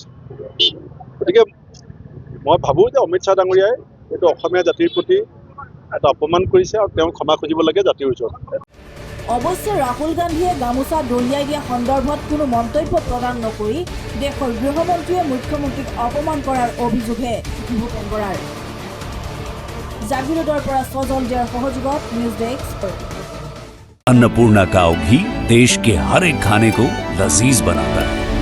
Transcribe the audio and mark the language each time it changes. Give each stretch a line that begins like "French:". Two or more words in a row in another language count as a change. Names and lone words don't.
Assamese: গতিকে মই ভাবোঁ যে অমিত শ্বাহ ডাঙৰীয়াই এইটো অসমীয়া জাতিৰ প্ৰতি এটা অপমান কৰিছে আৰু তেওঁ ক্ষমা খুজিব লাগে জাতিৰ ওচৰত। অৱশ্যে ৰাহুল গান্ধীয়ে গামোচা দলিয়াই দিয়া সন্দৰ্ভত কোনো মন্তব্য প্ৰদান নকৰি দেশৰ গৃহমন্ত্ৰীয়ে মুখ্যমন্ত্ৰীক অপমান কৰাৰ অভিযোগহে ভূপেন বৰাৰ। জাগিৰোডৰ পৰা সজল দিয়াৰ সহযোগত নিউজ ডেস্ক।
Hindi: अन्नपूर्णा काव घी देश के हर एक खाने को लजीज बनाता है।